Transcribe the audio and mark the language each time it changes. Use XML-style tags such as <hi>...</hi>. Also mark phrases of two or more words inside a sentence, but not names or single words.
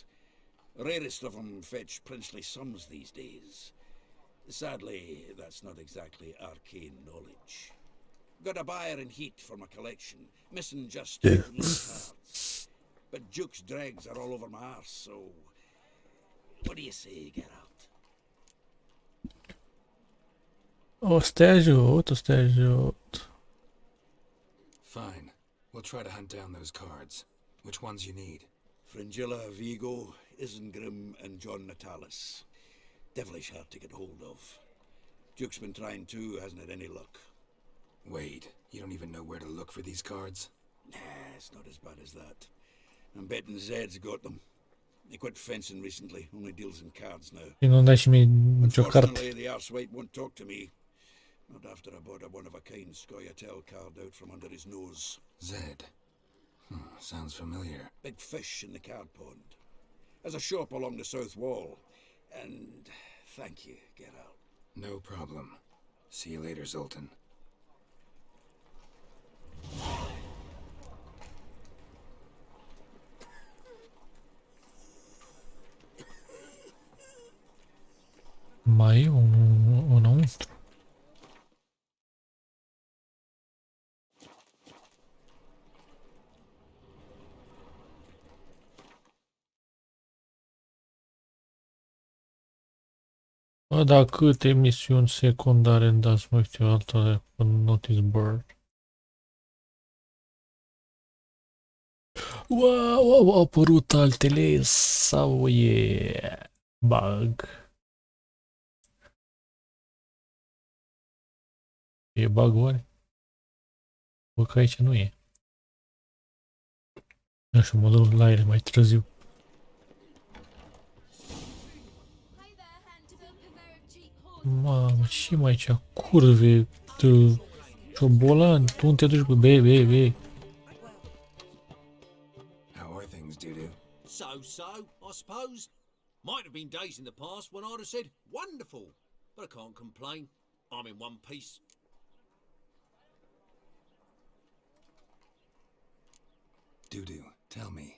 <en>Rarest of them fetch princely sums these days. Sadly, that's not exactly arcane knowledge. Got a buyer in heat for my collection, missing just 2 cards. But Duke's dregs are all over my arse, so... What do you say, Geralt?</en> <ro>O să te ajut, o să te ajut.</ro> <en>Fine. We'll try to hunt down those cards. Which ones you need? Fringilla, Vigo, Isengrim, and John Natalis. Devilish hard to get hold of. Duke's been trying too, hasn't had any luck. Wait, you don't even know where to look for these cards? Nah, it's not as bad as that. I'm betting Zed's got them. He quit fencing recently, only deals in cards now.</en> <ro>Și nu dai și mie nicio carte.</ro> <en>Unfortunately, the arsewite won't talk to me. Not after I bought a one-of-a-kind Scoia'tael card out from under his nose. Zed. Sounds familiar. Big fish in the card pond. Has a shop along the south wall. And thank you, Geralt. No problem. See you later, Zoltan.</en> <ro>Mai e înăuntru. Bă, dar câte misiuni secundare îmi dați, mă știu, altele pe</ro> <en>notice board.</en> <ro>Wow, au apărut altele sau e bug? E bug oare? Bă, că aici nu e. Nu știu, mă duc la ele mai târziu. Mamă, și mai aici curve, ciobolani, tu unde te duci, bă, bei.</ro> <en>more things, Dudu. So, I suppose. Might have been days in the past when I'd have said, wonderful. But I can't complain. I'm in one piece. Dudu, tell me.</en>